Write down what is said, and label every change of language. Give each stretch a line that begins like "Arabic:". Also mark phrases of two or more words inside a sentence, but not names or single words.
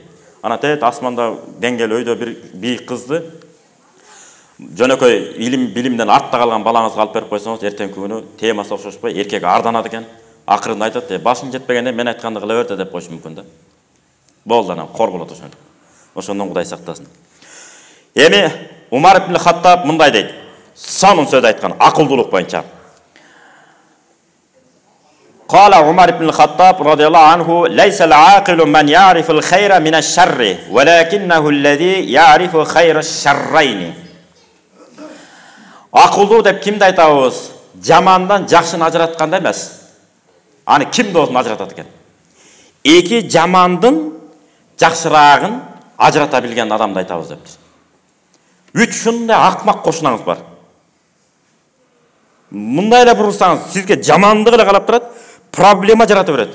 Kyrgyz: Ана тет асманда деңгээл өйдө бир бийик кызды жөнөкөй билимден артта калган балаңызга алып берип койсоңуз, эртеңки күнү темасы окшошпой, эркек арданат экен. Акырында айтат, башың жетпегенде мен айтканды кыла берди деп коюшу мүмкүн да. Болду анан кор болот ошондо. Ошондон Кудай сактасын. Эми Умар ибн Хаттаб мындай дейт. Сонун сөз айткан, акылдуулук боюнча.
Arabic: قال عمر بن الخطاب رضي الله عنه ليس العاقل من يعرف الخير من الشر ولكنه الذي يعرف خير الشرين.
Kyrgyz: Акылдуу деп кимди айтабыз? Жамандан жакшыны ажыратканда эмес. Аны ким болсун ажыратат экен. Эки жамандын жакшыраагын ажырата билген адамды айтабыз дептир. Ушундай акмак кошунаңыз бар. Мындай эле бурсаңыз, сизге жамандык эле калап турат, проблема жарата берет.